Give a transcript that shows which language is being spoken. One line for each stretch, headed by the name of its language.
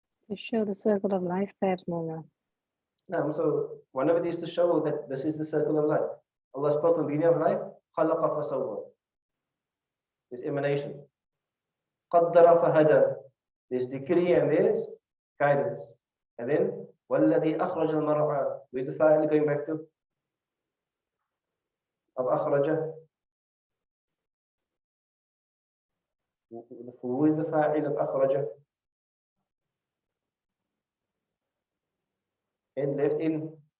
English: To show the circle of life, perhaps, Mawla. So one of it is to show that this is the circle of life. Allah spoke on the beginning of life,
Arabic: خَلَقَ فَسَوَّى.
English: There's emanation.
Arabic: قَدَّرَ فَهَدَى.
English: There's decree and there's guidance. And then,
Arabic: وَالَّذِي أَخْرَجَ الْمَرْعَى.
English: Where's the fa'il going back to? Of أخرج. Who is the fa'il of أخرج? And left in.